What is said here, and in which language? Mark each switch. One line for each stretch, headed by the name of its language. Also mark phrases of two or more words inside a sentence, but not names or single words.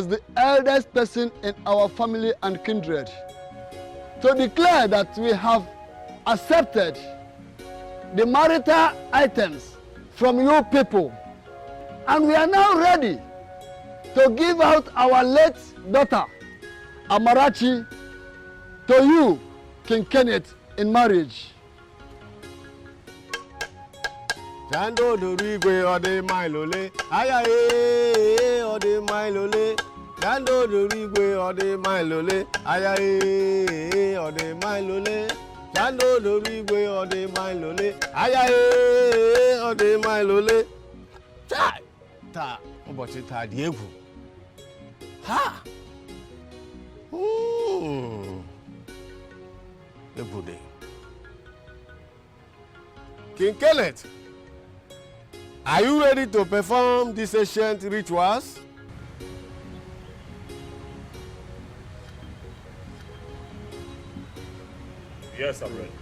English: the eldest person in our family and kindred to declare that we have accepted the marital items from you people, and we are now ready to give out our late daughter Amarachi to you, King Kenneth, in marriage. Jando dorigwe ode mailole, ayaye ode mailole. Jando dorigwe ode mailole, ayaye ode mailole. Jando dorigwe ode mailole, ayaye ode mailole.
Igbo: Ta ụbọchị taa dị egwu. Ha! Egwu dị.
English: King Kenneth, are you ready to perform these ancient rituals? Yes, I'm ready.